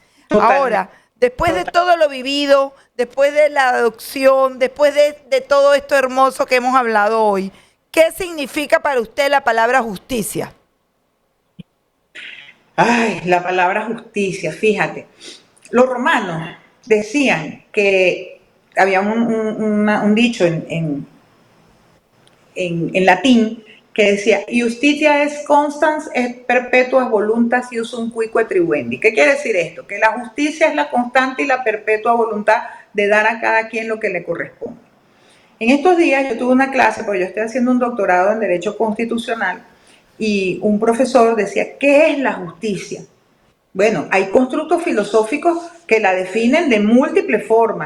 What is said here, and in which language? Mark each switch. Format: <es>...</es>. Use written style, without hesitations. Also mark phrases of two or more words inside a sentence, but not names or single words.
<es>Ahora, después de todo lo vivido, después de la adopción, después de todo esto hermoso que hemos hablado hoy, ¿qué significa para usted la palabra justicia? Ay, la palabra justicia, fíjate. Los romanos decían que había un dicho en latín que decía,</es> <la>Justitia es constans et perpetua voluntas iusum cuique tribuendi.</la> <es>¿Qué quiere decir esto? Que la justicia es la constante y la perpetua voluntad de dar a cada quien lo que le corresponde. En estos días yo tuve una clase, porque yo estoy haciendo un doctorado en Derecho Constitucional, y un profesor decía, ¿qué es la justicia? Bueno, hay constructos filosóficos que la definen de múltiples formas.</es>